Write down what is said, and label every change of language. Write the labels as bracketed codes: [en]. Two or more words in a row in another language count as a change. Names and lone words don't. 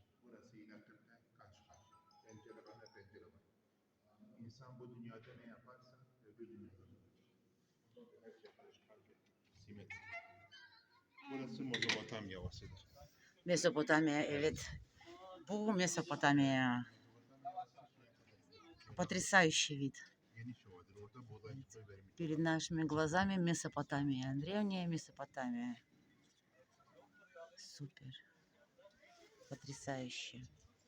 [tr] Burası yine Türkler karşı karşı. Pencere var ve pencere var. İnsan bu dünyada ne yaparsa öbür dünyada da olur. Her şey karşı karşı. Simetrik. Burası Mezopotamya Ovası'dır. Mesopotamya, evet. Bu Mesopotamya. [ru] Потрясающий вид. [tr] Geniş ovadır. Orada buğday vermiş. [ru] Перед нашими глазами Месопотамия. Древняя Месопотамия. Супер. Потрясающе.